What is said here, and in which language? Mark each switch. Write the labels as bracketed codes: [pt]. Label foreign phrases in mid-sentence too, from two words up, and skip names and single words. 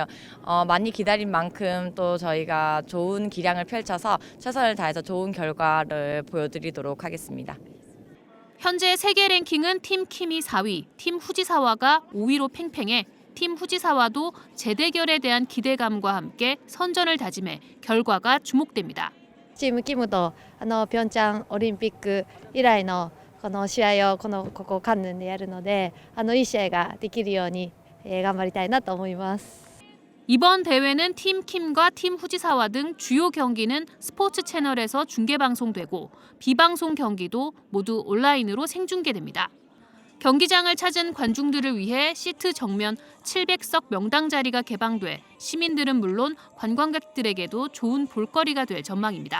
[ko] 많이 기다린 만큼 또 저희가 좋은 기량을 펼쳐서 최선을 다해서 좋은 결과를 보여드리도록 하겠습니다. 현재 세계 랭킹은 팀 킴이 4위, 팀 후지사와가 5위로 팽팽해 팀 후지사와도 재대결에 대한 기대감과 함께 선전을 다짐해 결과가 주목됩니다. [ja] チームキムと平昌オリンピック以来のこの試合をここカンヌンでやるのでいい試合ができるように頑張りたいなと思います。 [ko] 이번 대회는 팀 킴과 팀 후지사와 등 주요 경기는 스포츠 채널에서 중계방송되고 비방송 경기도 모두 온라인으로 생중계됩니다. 경기장을 찾은 관중들을 위해 시트 정면 700석 명당 자리가 개방돼 시민들은 물론 관광객들에게도 좋은 볼거리가 될 전망입니다.